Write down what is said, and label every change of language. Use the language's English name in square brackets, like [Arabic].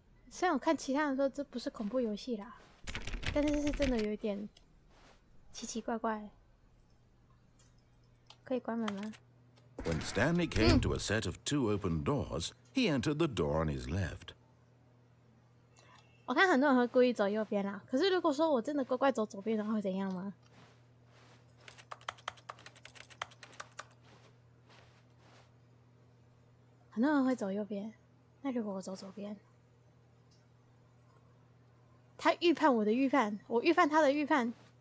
[Chinese] 虽然我看其他人说这不是恐怖游戏啦，但是这是真的有一点奇奇怪怪。可以关门吗？ [English] When Stanley came to a set of 2 open doors, he entered the door on his left. [Chinese] 我看很多人会故意走右边啦，可是如果说我真的乖乖走左边的话，会怎样吗？很多人会走右边，那如果我走左边，他预判我的预判，我预判他的预判。